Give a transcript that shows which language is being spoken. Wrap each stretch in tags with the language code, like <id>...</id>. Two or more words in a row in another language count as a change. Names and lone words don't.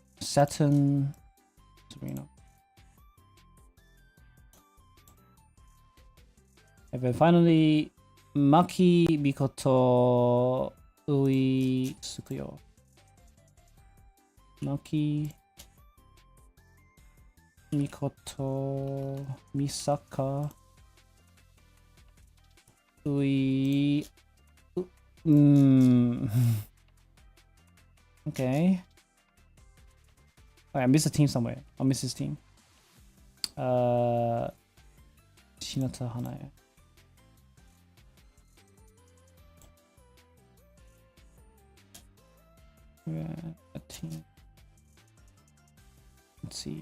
<en>Saturn, Serena. And then finally, Maki, Mikoto, Ui, Tsukuyo. Maki, Mikoto, Misaka, Ui. Okay. Oh, I missed a team somewhere. I'll miss this team. Shinata Hanaya. Yeah, a team. Let's see.</en>